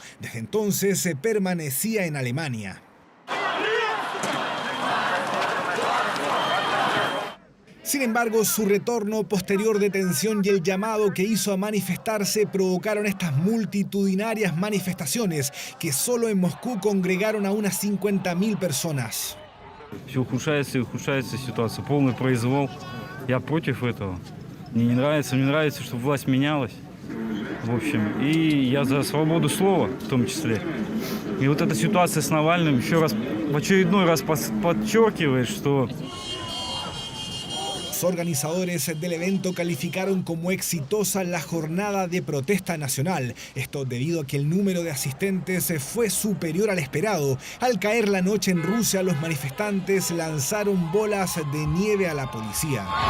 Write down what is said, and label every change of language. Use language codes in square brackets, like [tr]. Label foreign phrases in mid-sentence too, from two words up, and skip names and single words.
[es] Desde entonces permanecía en Alemania. Sin embargo, su retorno, posterior detención y el llamado que hizo a manifestarse provocaron estas multitudinarias manifestaciones que solo en Moscú congregaron a unas 50.000 personas. [ru] Все ухудшается и ухудшается ситуация, полный произвол. Я против этого. Мне не нравится, чтобы власть менялась. В общем, и я за свободу слова в том числе. И вот эта ситуация с Навальным еще раз, в очередной раз подчеркивает, что... [es] Los organizadores del evento calificaron como exitosa la jornada de protesta nacional. Esto debido a que el número de asistentes fue superior al esperado. Al caer la noche en Rusia, los manifestantes lanzaron bolas de nieve a la policía.